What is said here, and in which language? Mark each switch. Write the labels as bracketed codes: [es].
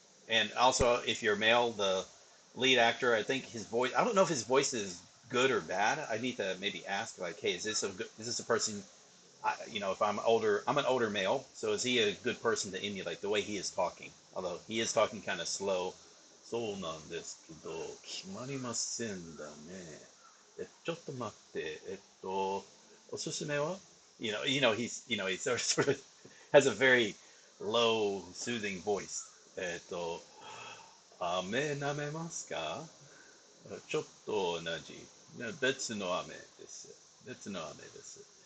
[en] And also, if you're male, the lead actor, I think his voice, I don't know if his voice is good or bad. I need to maybe ask, like, hey, is this a person, if I'm an older male, so is he a good person to emulate the way he is talking? Although he is talking kind of slow. [ja] そうなんですけど、決まりませんだね。ちょっと待って、おすすめは? [en] He's sort of has a very low, soothing voice. [ja] 飴舐めますか?ちょっと同じ。別の飴です。別の飴です。